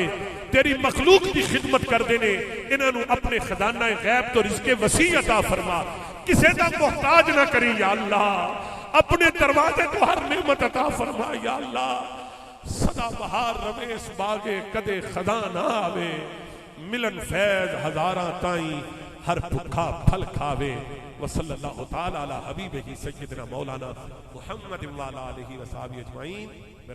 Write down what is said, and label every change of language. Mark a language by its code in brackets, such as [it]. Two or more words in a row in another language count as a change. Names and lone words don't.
[pa] تیری مخلوق کی خدمت کرتے نے، اینہاں نوں اپنے خزانہ غیب تو رزقِ وسیع عطا فرما، کسے دا محتاج نہ کری یا اللہ، اپنے دروازے تو ہر نعمت عطا فرما یا اللہ. سدا بہار رہوے اس باغے کدے کھدا نہ آوے، ملن فیض ہزاراں تائیں ہر بھکھا پھل کھاوے. [ar] وصلى الله تعالى على حبيبه سيدنا مولانا محمد وعلى آله وصحابه أجمعين.